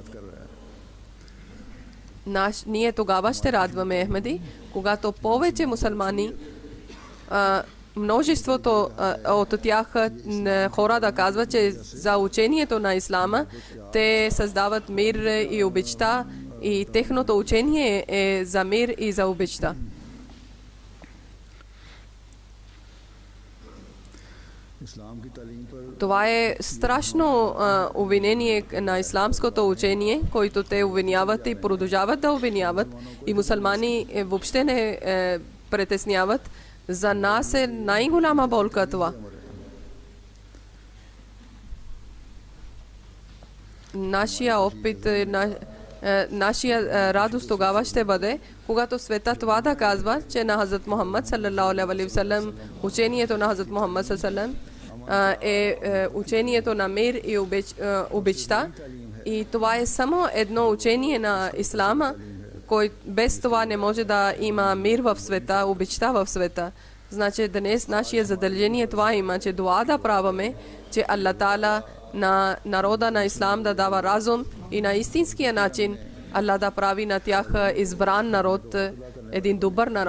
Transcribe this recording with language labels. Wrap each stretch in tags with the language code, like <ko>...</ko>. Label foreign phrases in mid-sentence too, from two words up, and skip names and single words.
<bg>Ние тогава ще радваме Ахмеди, когато повече мусулмани, множеството от тях хора да казват, че за учението на ислама те създават мир и обичта и техното учение е за мир и за обичта.</bg> <ur>اسلام کی تعلیم پر</ur> <bg>Това е страшно обвинение на исламското учение, който те обвиняват и продължават да обвиняват. И мусулмани въобще не притесняват. За нас е най-голяма болка това. Нашия опит, нашия радост тогава ще бъде, когато света това да казва, че на Хазрат Мухаммад</bg> <ar>صلى الله عليه وسلم,</ar> <bg>учението на Хазрат Мухаммад</bg> <ar>صلى الله عليه وسلم</ar> <bg>е учението на мир и обичта. И това е само едно учение на ислама, без това не може да има мир в света, обичта в света. Значи днес нашия задължение това има, че дуа да праваме, че Аллах Таала на народа на ислам да дава разум и на истинския начин Аллах да прави на тях избран народ, един добър народ.</bg>